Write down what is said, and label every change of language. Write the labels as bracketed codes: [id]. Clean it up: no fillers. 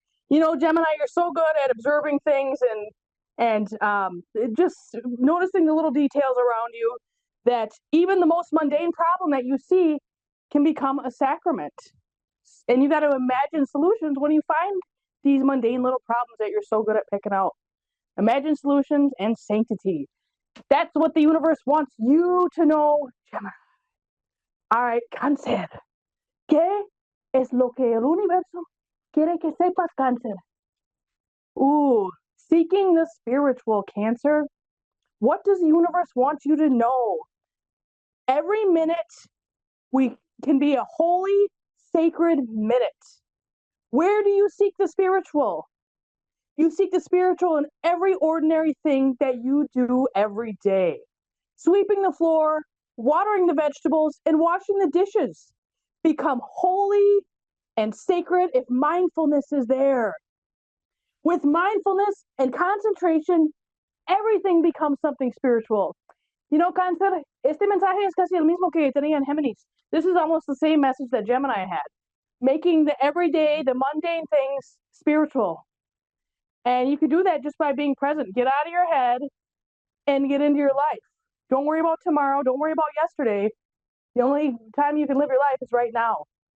[en] Gemini, you're so good at observing things and just noticing the little details around you that even the most mundane problem that you see can become a sacrament. And you got to imagine solutions when you find these mundane little problems that you're so good at picking out. Imagine solutions and sanctity. That's what the universe wants you to know, Gemini. All right, Cáncer. [es] ¿Qué es lo que el universo quiere que sepas, Cáncer? [en] Seeking the spiritual, Cancer. What does the universe want you to know? Every minute we can be a holy, sacred minute. Where do you seek the spiritual? You seek the spiritual in every ordinary thing that you do every day. Sweeping the floor, watering the vegetables, and washing the dishes become holy and sacred if mindfulness is there. With mindfulness and concentration, everything becomes something spiritual. You know, [es] Cáncer, este mensaje es casi el mismo que tenía en Géminis. [en] This is almost the same message that Gemini had, making the everyday, the mundane things spiritual. And you can do that just by being present. Get out of your head and get into your life. Don't worry about tomorrow. Don't worry about yesterday. The only time you can live your life is right now.